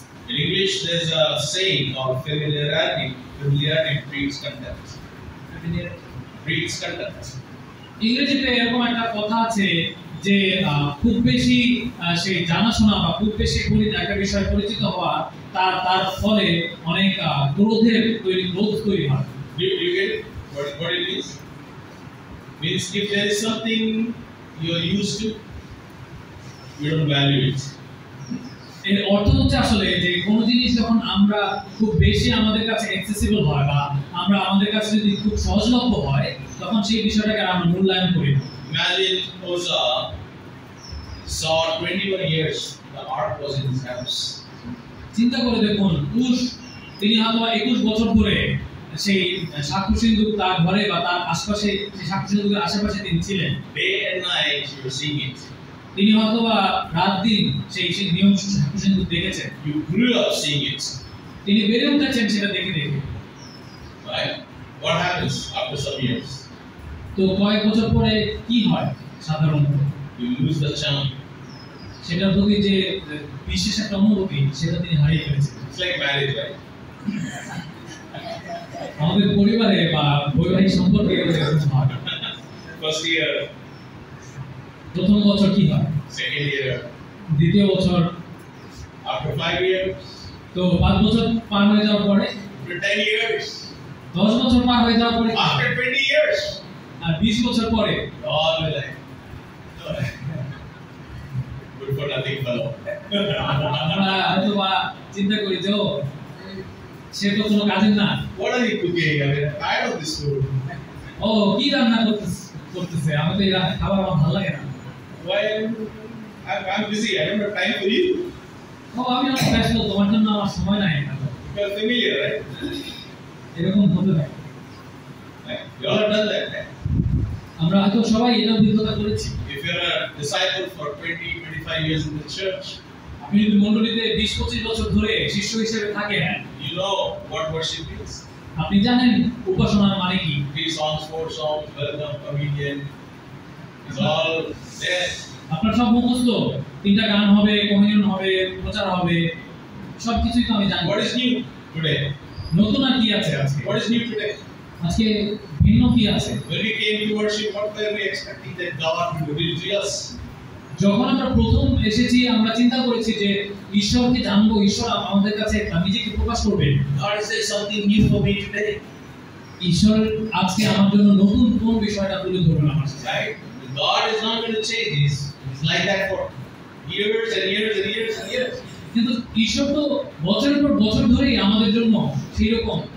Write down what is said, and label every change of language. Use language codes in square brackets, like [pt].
[en] In English, there's a saying called familiarity. Familiarity breeds contempt. Breeds contempt. [bn] ইংরেজিতে এরকম একটা কথা আছে যে খুব বেশি সেই জানাশোনা বা খুব বেশি একটা বিষয় পরিচিত হওয়া তার ফলে অনেক ক্রোধ তৈরি হয়। [en] Do you get what it means? Means if there is something you are used to, you don't value it. [bn] এর অর্থ হচ্ছে আসলে যে কোনো জিনিস যখন আমরা খুব বেশি আমাদের কাছে অ্যাক্সেসিবল হয় বা আমাদের কাছে যদি খুব সহজলভ্য হয়, তখন সেই বিষয়টাকে আমরা মূল্যায়ন করি না। [en] Imagine Uzzah saw 21 years the ark was in his house. [bn] চিন্তা করে দেখুন, তিনি হয়তো 21 বছর ধরে সেই সাক্ষ্য সিন্ধুক তার ঘরে বা তার আশেপাশে, সেই সাক্ষ্য সিন্ধুকের আশেপাশে তিনি ছিলেন। [en] Day and night you were seeing it. [bn] তিনি হয়তো বা রাত দিন সেই নিয়ম সাক্ষ্য সিন্ধুক দেখেছেন। [en] You grew up seeing it. [bn] তিনি বেড়ে উঠেছেন সেটা দেখে। [en] Right? What happens after some years? [bn] তো কয়েক বছর পরে কি হয় সাধারণত? [en] You lose the charm. [bn] সেটার প্রতি যে বিশেষ একটা অনুভূতি, সেটা তিনি হারিয়ে ফেলেছেন। [en] It's like marriage, right? [bn] আমাদের পরিবারে বা বৈবাহিক সম্পর্কে এরকম হয়। [en] First year, [bn] প্রথম বছর কি হয়, [en] second year, [bn] দ্বিতীয় বছর, [en] after 5 years, [bn] তো 5 বছর পার হয়ে যাওয়ার পরে, [en] after 10 years, [bn] 10 বছর পার হয়ে যাওয়ার পরে, [en] after 20 years, [bn] আর 20 বছর পরে [en] all will like, good for nothing fellow. [bn] আমরা হয়তো বা চিন্তা করি যে ও সে তো কোনো কাজের না, [en] What are you cooking? I mean, I'm tired of this food. [bn] ও কি রান্না করতেছে, আমি তো এই খাবার আমার ভালো লাগে না। [en] Why? I'm busy. I don't have time for you. [bn] ও আমি অনেক ব্যস্ত, তোমার জন্য আমার সময় নাই। [en] You are familiar, right? [bn] এরকম হতে পারে। [en] You all have done that, right? [bn] আমরা হয়তো সবাই এটা অভিজ্ঞতা করেছি। [en] If you're a disciple for 20-25 years in the church, [bn] আপনি যদি মণ্ডলীতে 20-25 বছর ধরে শিষ্য হিসেবে থাকেন, [en] you know what worship is. [bn] আপনি জানেন উপাসনার মানে কি। [en] 3 songs, 4 songs, welcome, communion, it's all there. [bn] আপনার সব মুখস্থ, 3টা গান হবে, কমিউনিয়ন হবে, প্রচার হবে, সবকিছুই তো আমি জানি। [en] What is new today? [bn] নতুন আর কি আছে আজকে? [en] What is new today? [bn] আজকে ভিন্ন কি আছে? [en] When we came to worship, what were we expecting that God would reveal to us? [bn] যখন আমরা প্রথম এসেছি, আমরা চিন্তা করেছি যে ঈশ্বরকে জানবো, ঈশ্বর আমাদের কাছে নিজেকে প্রকাশ করবে। [en] God is there something new for me today, [bn] ঈশ্বর আজকে আমার জন্য নতুন কোন বিষয়টা তুলে ধরবেন আমার কাছে। [en] right? God is not going to change. He's like that for years and years and years and years. [bn] কিন্তু ঈশ্বর তো বছরের পর বছর ধরেই আমাদের জন্য সেই রকম।